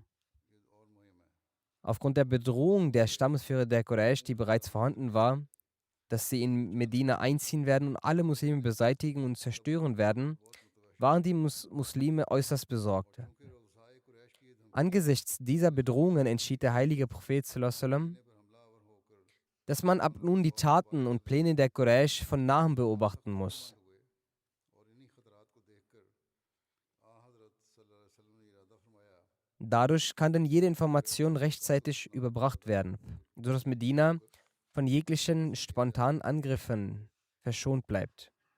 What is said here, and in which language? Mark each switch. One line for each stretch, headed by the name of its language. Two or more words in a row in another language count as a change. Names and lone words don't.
German: Aufgrund der Bedrohung der Stammesführer der Quraysh, die bereits vorhanden war, dass sie in Medina einziehen werden und alle Muslime beseitigen und zerstören werden, waren die Muslime äußerst besorgt. Angesichts dieser Bedrohungen entschied der heilige Prophet
Arabic: صلى الله عليه وسلم,
German: dass man ab nun die Taten und Pläne der Quraysh von nahem beobachten muss. Dadurch kann dann jede Information rechtzeitig überbracht werden, sodass Medina von jeglichen spontanen Angriffen verschont bleibt.